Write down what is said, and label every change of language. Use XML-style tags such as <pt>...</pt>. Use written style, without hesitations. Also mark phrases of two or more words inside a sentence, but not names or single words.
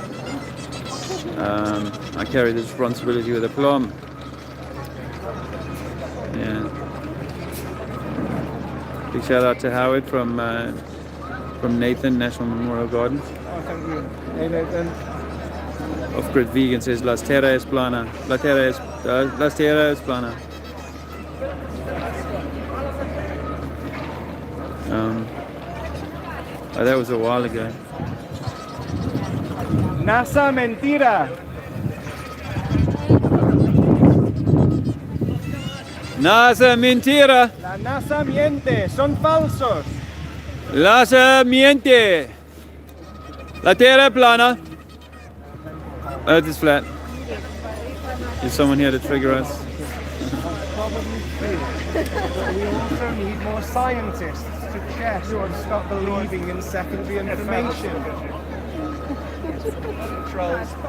<en>I carry this responsibility with aplomb. Yeah. Big shout out to Howard from Nathan, National Memorial Garden. Oh, thank you. Hey, Nathan. Off-grid vegan says</en> <es>Las Terra es plana. Las Terra es plana.</es> <en>Oh, that was a while ago.</en> <es>NASA mentira. NASA mentira. La NASA miente. Son falsos. NASA miente. La Terra es plana.</es> <en>Earth is flat. Is someone here to trigger us? Probably true. But we also need more scientists to check and stop believing in secondary information. Trolls.</en>